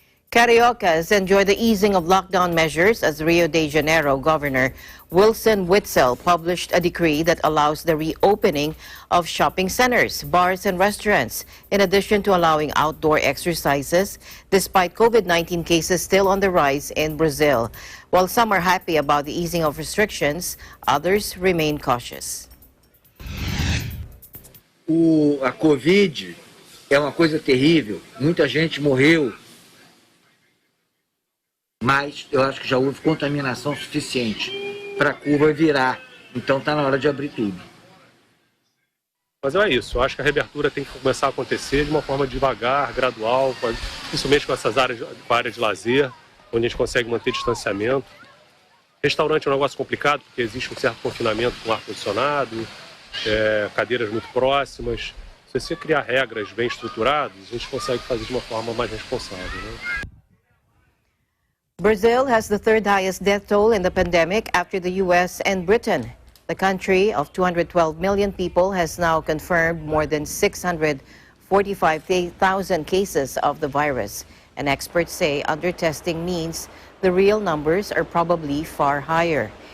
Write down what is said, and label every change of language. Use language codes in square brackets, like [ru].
[en] Cariocas enjoy the easing of lockdown measures as Rio de Janeiro Governor Wilson Witzel published a decree that allows the reopening of shopping centers, bars, and restaurants, in addition to allowing outdoor exercises, despite COVID-19 cases still on the rise in Brazil. While some are happy about the easing of restrictions, others remain cautious. [pt] A Covid é uma coisa terrível, muita gente morreu. Mas eu acho que já houve contaminação suficiente para a curva virar. Então está na hora de abrir tudo. Mas é isso, eu acho que a reabertura tem que começar a acontecer de uma forma devagar, gradual, principalmente com essas áreas, com a área de lazer, onde a gente consegue manter distanciamento. Restaurante é um negócio complicado, porque existe um certo confinamento com ar-condicionado, cadeiras muito próximas. Se você criar regras bem estruturadas, a gente consegue fazer de uma forma mais responsável, né? [en] Brazil has the third highest death toll in the pandemic after the U.S. and Britain. The country of 212 million people has now confirmed more than 645,000 cases of the virus. And experts say under-testing means the real numbers are probably far higher.